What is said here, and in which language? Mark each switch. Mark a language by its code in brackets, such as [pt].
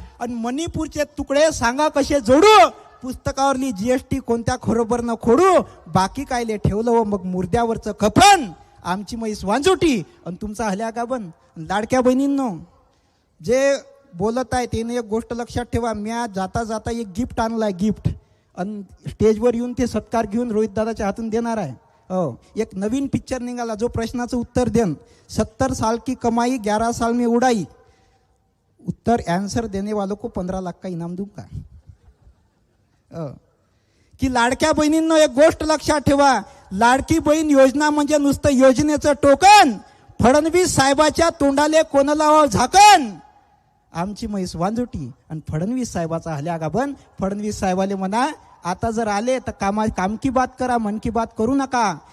[mr] आणि मणिपूरचे तुकडे सांगा कसे जोडू, पुस्तकावरली जीएसटी कोणत्या खरोबर न खोडू, बाकी कायले ठेवलं व मग मुर्द्यावरचं कफन, आमची म्हैस वांजोटी आणि तुमचा हल्या गाबन. लाडक्या बहिणींनो, जे बोलत आहे त्याने एक गोष्ट लक्षात ठेवा, म्या जाता जाता एक गिफ्ट आणलाय, गिफ्ट, आणि स्टेजवर येऊन ते सत्कार घेऊन रोहित दादाच्या हातून देणार आहे. हो, एक नवीन पिक्चर निघाला जो प्रश्नाचं उत्तर देन, [hi] 70 साल की कमाई 11 साल में उडाई, उत्तर आंसर देने वालों को 15 लाख का इनाम दूंगा. [mr] की लाडक्या बहिणींनो एक गोष्ट लक्षात ठेवा, लाडकी बहीण योजना म्हणजे नुसतं योजनेचं टोकन, फडणवीस साहेबाच्या तोंडाले कोण लावावं झाकण, आमची म्हैस वांजोटी आणि फडणवीस साहेबाचा हल्या गाबन. फडणवीस साहेबाले म्हणा, आता जर आले तर काम की बात करा, मन की बात करू नका.